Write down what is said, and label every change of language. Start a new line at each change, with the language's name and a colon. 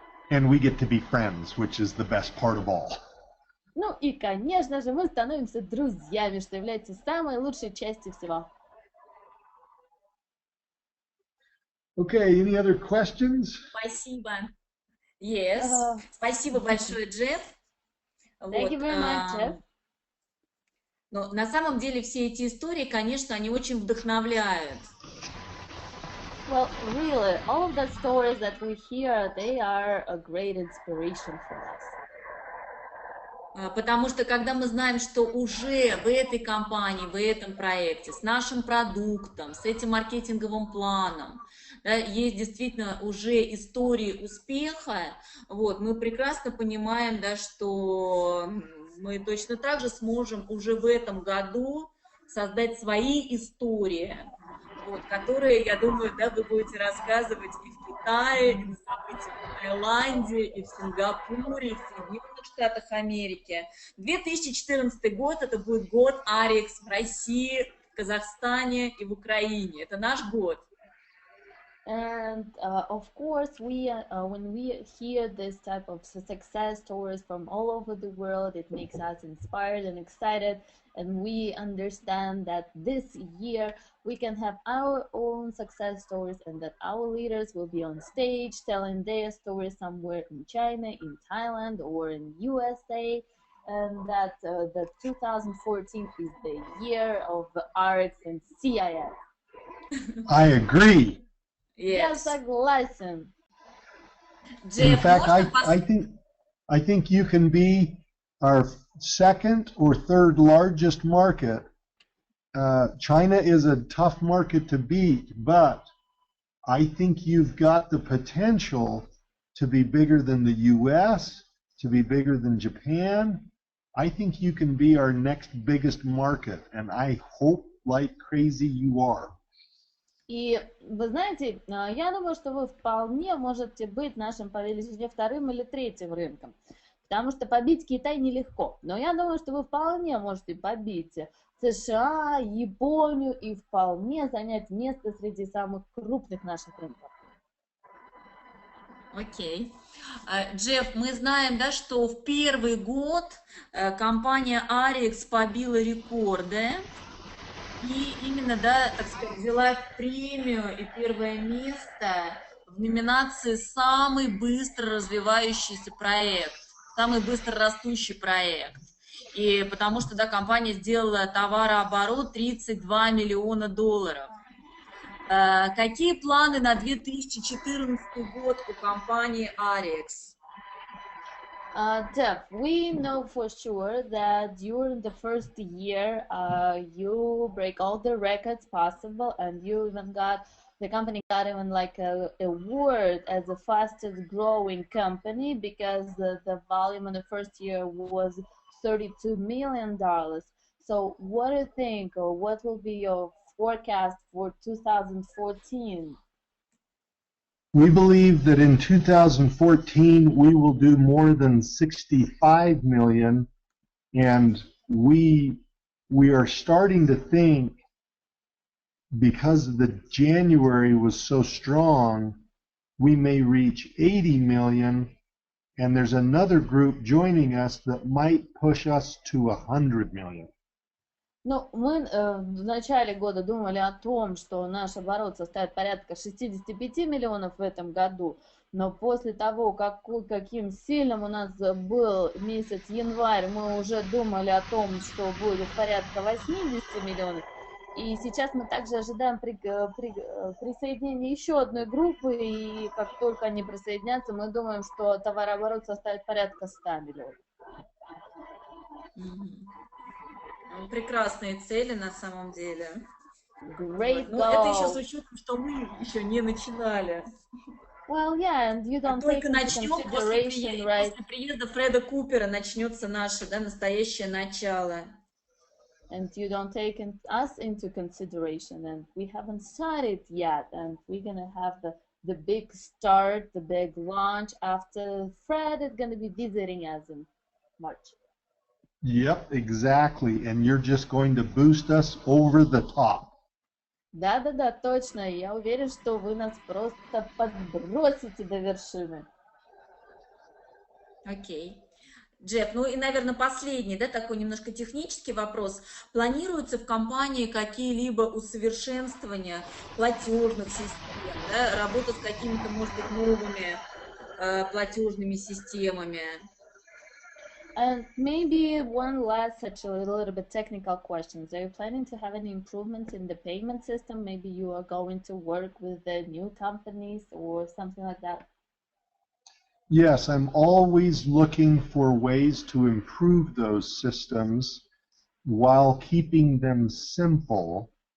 English: And we get to be friends, which is the best part of all.
Russian: Ну и, конечно же, мы становимся друзьями, что является самой лучшей частью всего.
English: Okay, any other questions?
Russian: Спасибо.
English: Yes.
Russian: Спасибо большое, Джефф.
English: Thank you very much, Jeff.
Russian: Но на самом деле все эти истории, конечно, они очень вдохновляют.
English: Well, really, all of the stories that we hear, they are a great inspiration for us.
Russian: Потому что когда мы знаем, что уже в этой компании, в этом проекте, с нашим продуктом, с этим маркетинговым планом, да, есть действительно уже истории успеха, вот, мы прекрасно понимаем, да, что мы точно так же сможем уже в этом году создать свои истории, вот, которые, я думаю, да, вы будете рассказывать и в Китае, и на событиях в Таиланде, и в Сингапуре, и в Соединенных Штатах Америки. 2014 год – это будет год Ariix в России, в Казахстане и в Украине. Это наш год.
English: And of course, when we hear this type of success stories from all over the world, it makes us inspired and excited, and we understand that this year we can have our own success stories and that our leaders will be on stage telling their stories somewhere in China, in Thailand, or in USA, and that the 2014 is the year of Ariix and CIS. I agree.
Russian: Я согласен.
English: In fact, I think you can be our second or third largest market. China is a tough market to beat, but I think you've got the potential to be bigger than the US, to be bigger than Japan. I think you can be our next biggest market, and I hope like crazy you are.
Russian: И вы знаете, я думаю, что вы вполне можете быть нашим по величине вторым или третьим рынком, потому что побить Китай нелегко, но я думаю, что вы вполне можете побить США, Японию и вполне занять место среди самых крупных наших рынков. Окей. Джефф, мы знаем, да, что в первый год компания Ariix побила рекорды и именно, да, так сказать, взяла премию и первое место в номинации «Самый быстро развивающийся проект», «Самый быстро растущий проект». И потому что, да, компания сделала товарооборот 32 миллиона долларов. Какие планы на 2014 год у компании Ariix?
English: Jeff, we know for sure that during the first year, you break all the records possible, and you even got the company got even like a award as the fastest growing company because the volume in the first year was $32 million. So, what do you think, or what will be your forecast for 2014? We believe that in 2014 we will do more than 65 million, and we are starting to think, because the January was so strong, we may reach 80 million, and there's another group joining us that might push us to 100 million.
Russian: Ну, мы в начале года думали о том, что наш оборот составит порядка 65 миллионов в этом году, но после того, каким сильным у нас был месяц январь, мы уже думали о том, что будет порядка 80 миллионов. И сейчас мы также ожидаем присоединения еще одной группы, и как только они присоединятся, мы думаем, что товарооборот составит порядка 100 миллионов. Прекрасные цели на самом деле.
English: Great
Russian: Но это еще с
English: goal.
Russian: учетом, что мы еще не начинали.
English: Well, yeah, and you don't take
Russian: Только
English: into
Russian: начнем
English: consideration, right?
Russian: после приезда Фреда Купера начнется наше, да, настоящее начало.
English: And you don't take us into consideration, and we haven't started yet, and we're gonna have the big start, the big launch after Fred is gonna be visiting us in March. Yep, exactly. And you're just going to boost us over the top.
Russian: Да, точно. Я уверен, что вы нас просто подбросите до вершины. Окей. Джефф, ну и, наверное, последний, да, такой немножко технический вопрос. Планируются в компании какие-либо усовершенствования платежных систем, да, работа с какими-то, может быть, новыми платежными системами?
English: And maybe one last such a little bit technical questions. Are you planning to have any improvements in the payment system? Maybe you are going to work with the new companies or something like that? Yes, I'm always looking for ways to improve those systems while keeping them simple.